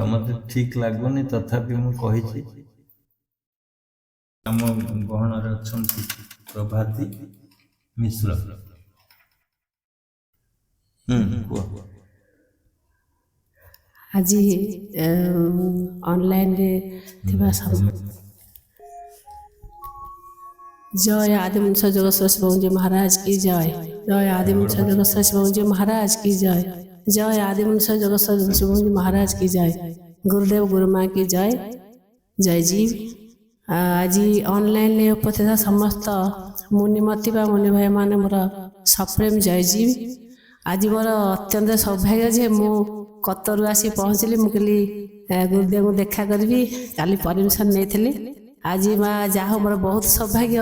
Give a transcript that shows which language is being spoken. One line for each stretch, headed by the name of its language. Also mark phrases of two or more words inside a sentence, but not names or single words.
Odia: ମତେ ଠିକ ଲାଗୁନି, ତଥାପି ମୁଁ କହିଛି। ଆମ ଗହଣରେ ଅଛନ୍ତି ପ୍ରଭାତୀ ମିଶ୍ର। କୁହ। ଆଜି ଅନଲାଇନରେ ଥିବା
Hindi: जय आदिमूर्छ जोगेश्वर शिवजी महाराज की जय। जय आदिमूर्छ जोगेश्वर शिवजी महाराज की जय। जय आदिमूर्छ जोगेश्वर शिवजी महाराज की जय। गुरुदेव गुरुमाँ की जय। जय जीव
Odia: ଆଜି ଅନଲାଇନ୍ରେ ଉପସ୍ଥିତ ସମସ୍ତ ମୁନିମତି ବା ମୁନି ଭାଇମାନେ ମୋର ସପ୍ରେମ ଜୟଜୀବ। ଆଜି ମୋର ଅତ୍ୟନ୍ତ ସୌଭାଗ୍ୟ ଯେ ମୁଁ କତରୁ ଆସି ପହଞ୍ଚିଲି। ମୁଁ କହିଲି ଗୁରୁଦେବଙ୍କୁ ଦେଖା କରିବି, କାଲି ପରମିସନ୍ ନେଇଥିଲି। ଆଜି ମା ଯାହା ହଉ ମୋର ବହୁତ ସୌଭାଗ୍ୟ।